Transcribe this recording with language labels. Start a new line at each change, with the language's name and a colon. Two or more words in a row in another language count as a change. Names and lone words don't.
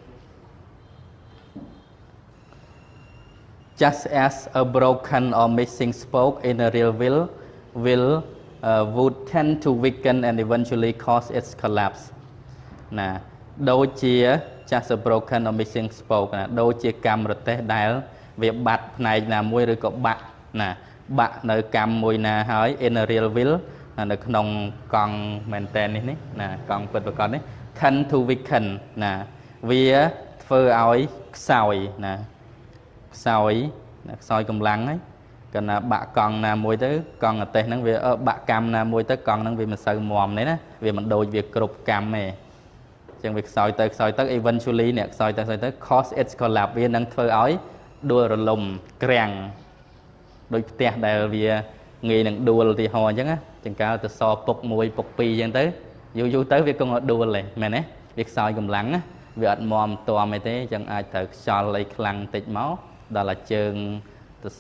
English: Just as a broken or missing spoke in a real will would tend to weaken and eventually cause its collapse. Nah,
Khmer: ដូចជា
English: just a broken or missing spoke
Khmer: ណាដូចជាកម្មរទេះដែលវាបាត់ផ្នែកណាមួយឬក៏បាក់ណាបាក់នៅកម្មមួយណាហើយ
English: in a real will
Khmer: នៅក្នុងកង់មែនតែននេះណាកង់ពិតប្រាកដនេះ
English: tend to weaken
Khmer: ណាវាធ្វើឲ្យខ្សោយណាខ្សោយកម្លាំងហើយកាលណាបាក់កង់ណាមួយទៅក ង់រទេះហ្នឹងវាបាក់កម្មណាមួយទៅកង់ហ្នឹងវាមិនសូវមាំទេណាវាមិនដូចវាគ្រប់កម្មទេចឹងវាខ្សោយទៅ eventually អ្នកខ្សោយទៅ
English: cause its collapse
Khmer: វានឹងធ្វើឲ្យដួលរលំក្រាំងដូចផ្ទះដែលវាងាយនឹងដួលឧទាហរណ៍អញ្ចឹងណាចង្កើ ទៅសពុក1ពុក2អញ្ចឹងទៅយូរទៅវាគង់ដួលទេមែនទេវាខ្សោយកម្លាំងណាវាអត់មាំតមអីទេអញ្ចឹងអាចត្រូវខ្យល់អីខ្លាំងតិចមកដល់តែជើងទៅស